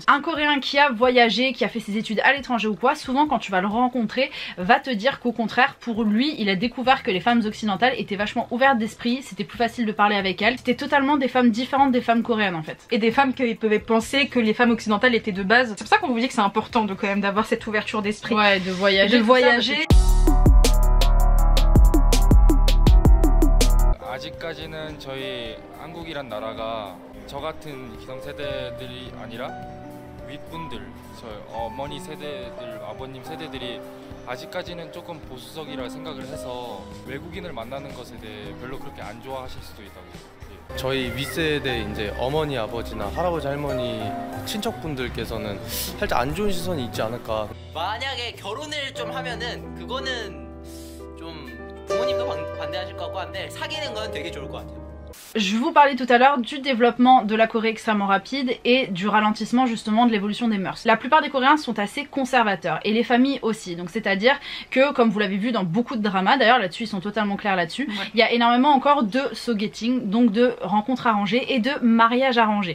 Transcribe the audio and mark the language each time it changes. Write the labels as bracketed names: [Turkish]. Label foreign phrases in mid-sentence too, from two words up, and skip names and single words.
[French] Un Coréen qui a voyagé, qui a fait ses études à l'étranger ou quoi, souvent quand tu vas le rencontrer, va te dire qu'au contraire, pour lui, il a découvert que les femmes occidentales étaient vachement ouvertes d'esprit, c'était plus facile de parler avec elles, c'était totalement des femmes différentes des femmes coréennes en fait. Et des femmes qui pouvaient penser que les femmes occidentales étaient de base. C'est pour ça qu'on vous dit que c'est important de quand même d'avoir cette ouverture d'esprit. Ouais, de voyager. [Korean] 아직까지는 저희 한국이란 나라가 저 같은 기성세대들이 아니라 윗분들, 저 어머니 세대들, 아버님 세대들이 아직까지는 조금 보수적이라 생각을 해서 외국인을 만나는 것에 대해 별로 그렇게 안 좋아하실 수도 있다고. 저희 윗세대 이제 어머니, 아버지나 할아버지, 할머니, 친척분들께서는 살짝 안 좋은 시선이 있지 않을까. 만약에 결혼을 좀 하면은 그거는 좀 부모님도 반대하실 것 같고 한데 사귀는 건 되게 좋을 것 같아요. [French] Je vous parlais tout à l'heure du développement de la Corée extrêmement rapide et du ralentissement justement de l'évolution des mœurs. La plupart des Coréens sont assez conservateurs et les familles aussi, donc c'est à dire que comme vous l'avez vu dans beaucoup de dramas, d'ailleurs là-dessus ils sont totalement clairs là-dessus, il y a énormément encore de sogeting, donc de rencontres arrangées et de mariages arrangés.